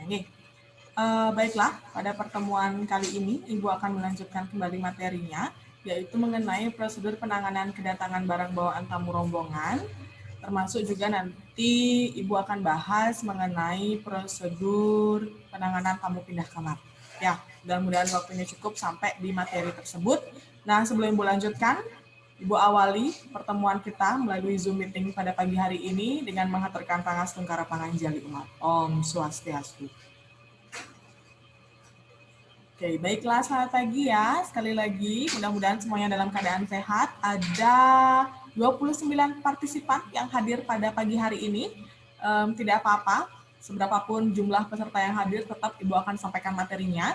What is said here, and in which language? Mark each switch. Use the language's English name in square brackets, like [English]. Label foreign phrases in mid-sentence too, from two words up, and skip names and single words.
[Indonesian] Nih, baiklah, pada pertemuan kali ini Ibu akan melanjutkan kembali materinya, yaitu mengenai prosedur penanganan kedatangan barang bawaan tamu rombongan, termasuk juga nanti Ibu akan bahas mengenai prosedur penanganan tamu pindah kamar. Ya, mudah-mudahan waktunya cukup sampai di materi tersebut. Nah, sebelum Ibu lanjutkan, Ibu awali pertemuan kita melalui Zoom meeting pada pagi hari ini dengan menghaturkan [Balinese] tangas tungkara panganjali umat. Om Swastiastu. [Indonesian] Oke, baiklah, selamat pagi ya. Sekali lagi, mudah-mudahan semuanya dalam keadaan sehat. Ada 29 partisipan yang hadir pada pagi hari ini. Tidak apa-apa, seberapapun jumlah peserta yang hadir, tetap Ibu akan sampaikan materinya.